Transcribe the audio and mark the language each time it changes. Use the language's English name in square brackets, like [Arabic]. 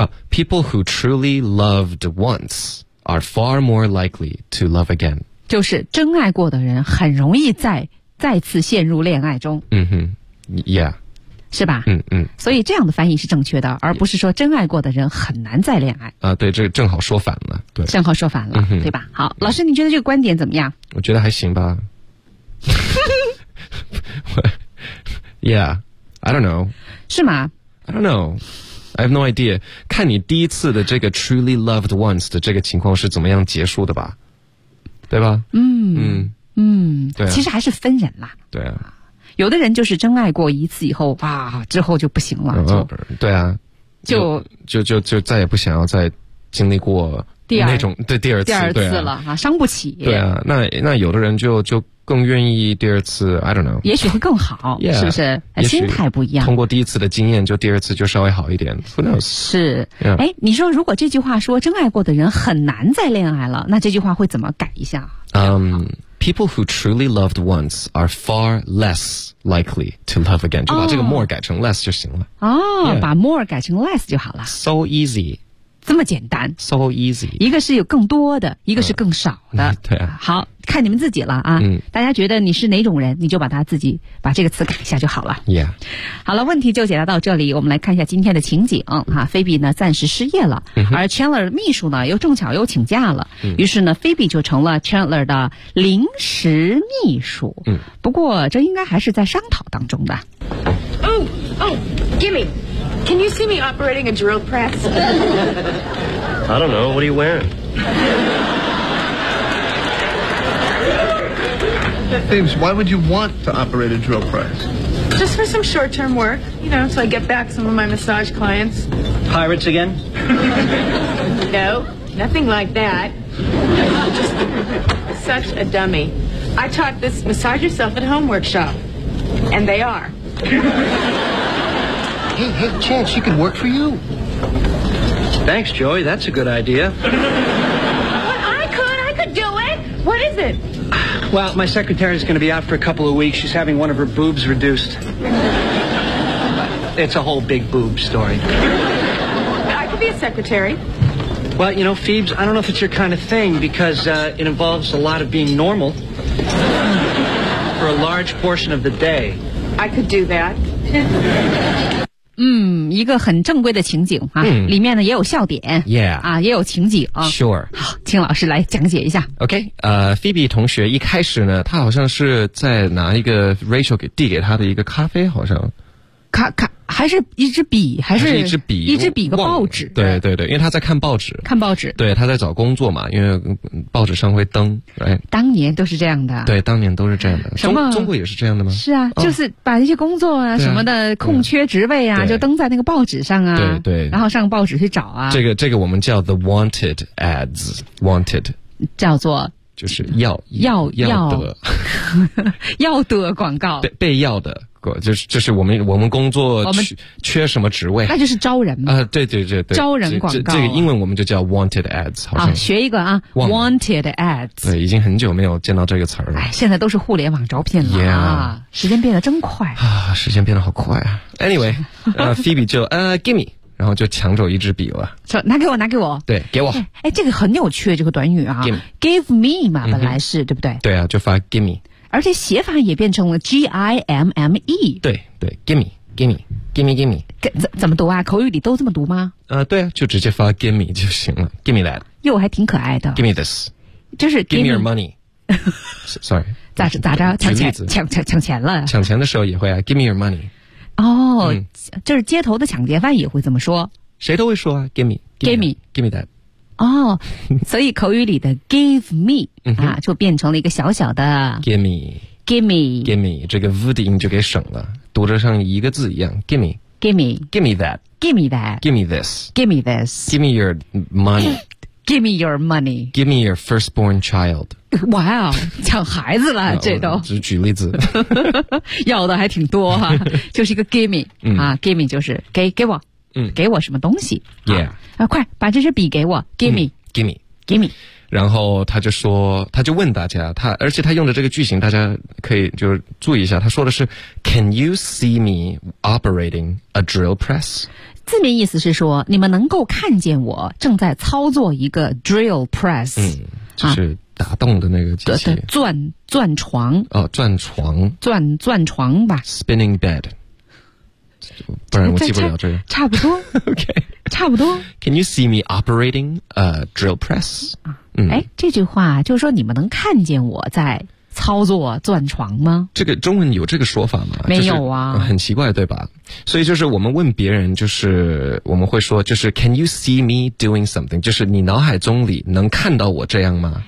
[English] People who truly loved once are far more likely to love again， [Chinese] 就是真爱过的人很容易再次陷入恋爱中。嗯哼 ，Yeah。是吧？嗯，所以这样的翻译是正确的，而不是说真爱过的人很难再恋爱。对，这正好说反了，对，正好说反了，对吧？好，老师，你觉得这个观点怎么样？我觉得还行吧。 [English] Yeah, I don't know. [Chinese] 是吗 [English] ？I don't know. I have no idea. [Chinese] 看你第一次的这个 [English] truly loved once [Chinese] 的这个情况是怎么样结束的吧？对吧？对、啊，其实还是分人啦。对啊。有的人就是真爱过一次以后，哇，之后就不行了，就对啊，就再也不想要再经历过那种第二次了啊，伤不起。对啊，那有的人就更愿意第二次 ， [English] I don't know， [Chinese] 也许会更好， [English] yeah, [Chinese] 是不是？心态不一样。通过第一次的经验，就第二次就稍微好一点。 [English] Who knows？ [Chinese] 是，哎、 [English] yeah. ， [Chinese] 你说如果这句话说真爱过的人很难再恋爱了，那这句话会怎么改一下？ [English] People who truly loved once are far less likely to love again. [Chinese] 就把这个 more 改成 less 就行了。哦、oh, yeah. ，把 more 改成 less 就好了。 [English] So easy， [Chinese] 这么简单。 [English] So easy， [Chinese] 一个是有更多的，一个是更少的。对、啊。好，看你们自己了啊。大家觉得你是哪种人，你就把他自己把这个词改一下就好了。 [English] Yeah。 [Chinese] 好了，问题就解答到这里。我们来看一下今天的情景啊。菲比呢暂时失业了，而 Chandler 秘书呢又正巧又请假了，于是呢菲比就成了 Chandler 的临时秘书。不过这应该还是在商讨当中的。 [English] Gimme, can you see me operating a drill press? I don't know. What are you wearing? Thames, why would you want to operate a drill press? Just for some short-term work, you know, so I get back some of my massage clients. Pirates again? No, nothing like that. Just such a dummy. I taught this massage yourself at home workshop, and they are. Hey, Chad, she could work for you. Thanks, Joey, that's a good idea. But I could do it. What is it? Well, my secretary is going to be out for a couple of weeks. She's having one of her boobs reduced. It's a whole big boob story. I could be a secretary. Well, you know, Phoebs, I don't know if it's your kind of thing because it involves a lot of being normal for a large portion of the day. I could do that. [Chinese] 一个很正规的情景啊，里面呢也有笑点 [English] ，Yeah， [Chinese] 啊也有情景啊 [English] ，Sure， [Chinese] 好，请老师来讲解一下。 OK， Phoebe 同学一开始呢，他好像是在拿一个 Rachel 给递给他的一个咖啡，好像咖还是一支笔，还是一支笔个报纸，对对对，因为他在看报纸，看报纸，对，他在找工作嘛，因为报纸上会登，哎，当年都是这样的，对，当年都是这样的，什么中国也是这样的吗？是啊，就是把一些工作啊、什么的空缺职位啊，就登在那个报纸上啊，对对，然后上报纸去找啊，这个我们叫 [English] the wanted ads， [Chinese] wanted 叫做。就是要的广告，被要的，就是我们工作缺什么职位，那就是招人嘛。对对对对，招人广告，这个英文我们就叫 wanted ads， 好像学一个啊 ， [English] wanted ads。 [Chinese] 对，已经很久没有见到这个词儿了。哎，现在都是互联网招聘了、 [English] yeah. [Chinese] 啊，时间变得真快啊，时间变得好快啊。Anyway， Phoebe 就gimme。然后就抢走一支笔了，说拿给我，对，给我。哎，这个很有趣，这个短语啊 [English] ，give me [Chinese] 嘛，本来是对不对？对啊，就发 give me，而且写法也变成了 gimme。对对 ，give me，怎么读啊？口语里都这么读吗？对啊，就直接发 give me 就行了 ， [English] give me that。 [Chinese] 哟，还挺可爱的 [English] ，give me this， [Chinese] 就是 [English] give me your money， Sorry. [Chinese] 咋着抢钱了？抢钱的时候也会啊 ， [English] Give me your money。 [Chinese] 哦，这是街头的抢劫犯也会这么说。谁都会说啊 ， [English] Give me that。 [Chinese] 哦，所以口语里的 give me 啊，就变成了一个小小的 [English] give me， [Chinese] 这个 v 的音就给省了，读着像一个字一样 [English] give me that，give me this，give me your money，give me your firstborn child。 [Chinese] 哇哦，抢孩子了，这都只举例子，要的还挺多哈、啊，就是一个 give me 啊 ，give me 就是给我。给我什么东西 [English] ？Yeah， [Chinese] 啊，快把这支笔给我 ，Give [English] me，Give me，Give me。 [Chinese] 然后他就说，他就问大家，他而且他用的这个句型，大家可以就是注意一下，他说的是 ， [English] Can you see me operating a drill press？ [Chinese] 字面意思是说，你们能够看见我正在操作一个 drill press，就是打洞的那个机器，钻床，哦，钻床，钻床吧 [English] ，spinning bed。 [Chinese] 不然我记不了这个。差不多。 [English] OK。 [Chinese] 差不多。 [English] Can you see me operating a drill press? [Chinese] 哎，这句话就是说你们能看见我在操作钻床吗？这个中文有这个说法吗？没有啊。就是、很奇怪对吧？所以就是我们问别人就是我们会说就是 [English] Can you see me doing something? [Chinese] 就是你脑海中里能看到我这样吗？